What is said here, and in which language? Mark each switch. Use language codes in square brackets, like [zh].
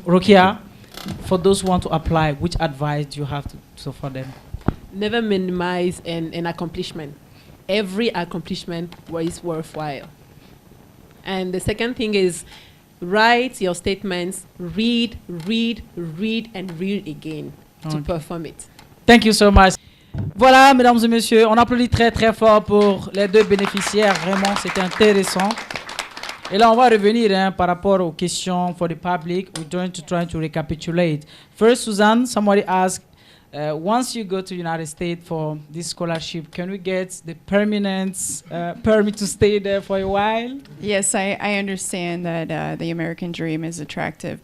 [en] Rokia, for those who want to apply, which advice do you have to for them? Never minimize an accomplishment. Every accomplishment is worthwhile. And the second thing is write your statements, read, and read again to perform it. Thank you so much. [fr] Voilà, mesdames et messieurs, on applaudit très très fort pour les deux bénéficiaires. Vraiment, c'était intéressant. Et là, on va revenir par rapport aux questions [en] for the public. We're going to try to recapitulate. First, Suzanne, somebody asked, once you go to the United States for this scholarship, can we get the permanent permit to stay there for a while? Yes, I understand that the American dream is attractive.